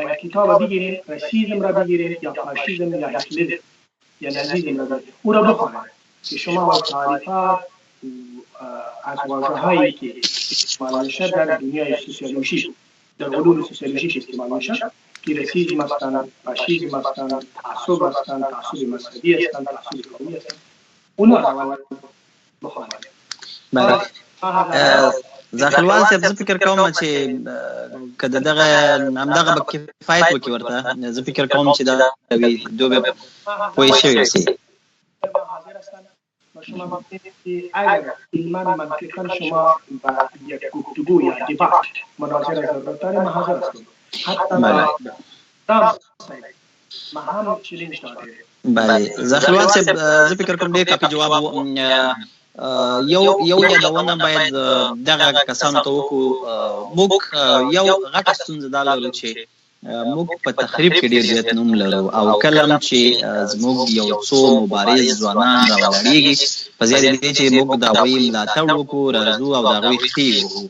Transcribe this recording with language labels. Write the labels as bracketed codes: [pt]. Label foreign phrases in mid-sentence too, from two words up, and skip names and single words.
[fa] یک کتاب بگیرین، راسیزم را بگیرین یا فاشیزم یا هتلریزم یا نازیسم را بگیرین، او را بخوانید که شما و تعریفات از واژه‌هایی که استعمال میشه در دنیای سوسیولوژی، در علوم سوسیولوژی استعمال میشه که راسیسم هستند، فاشیسم هستند، تعصب هستند، تعصب مذهبی هستند، تعصب قومی هستند، اونها را بخوانید. بله. [ps] زاخلوال صاحب زه فکر کوم چې که دغه همدغه به کفایت وکړي ورته، زه فکر کوم چې دا دوی به پوه شوي شي. [fa] شما ببینید که اگر علما منطقا شما با یک گفتگو یا دیبات مناظره ضرورت داریم، ما حاضر هستیم. حتی ما هم چلنج داریم. بله. [ps] زاخلوال صاحب زه فکر کوم ډېر کافي جواب یو یادونه باید دغه کسانو ته وکړو. موږ یو غټه ستونزه دا لرو چې موږ په تخریب کې ډېر زیات نوم لرو او کله هم چې زموږ یو څو مبارز ځوانان راولاړېږي په زیاتې دې چې موږ د هغوی ملاتړ وکړو، راځو او د هغوی ښې وکړو.